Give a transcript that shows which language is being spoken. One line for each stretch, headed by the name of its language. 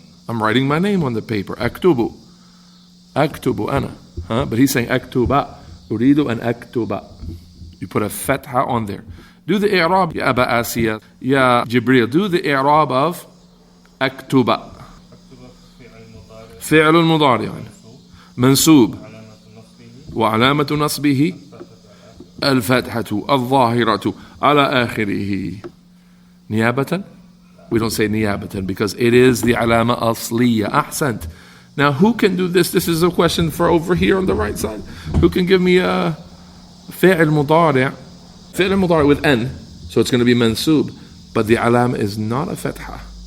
English: I'm writing my name on the paper.
Arabic: أكتب. أكتب أنا.
English: But he's saying أكتب.
Arabic: أريد أن أكتب.
English: You put a fatha on there. Do the i'rab, ya Aba Asiya, ya Jibril. Do the i'rab of أكتب.
Arabic: فعل مضارع منصوب وعلامة نصبه الفتحة الظاهرة على آخره. نيابة?
English: We don't say نيابة because it is the
Arabic: علامة أصلية.
English: أحسنت. Now who can do this? This is a question for over here on the right side. Who can give me a فعل مضارع? فعل مضارع with N. So it's going to be منصوب. But the علامة is not a فتحة.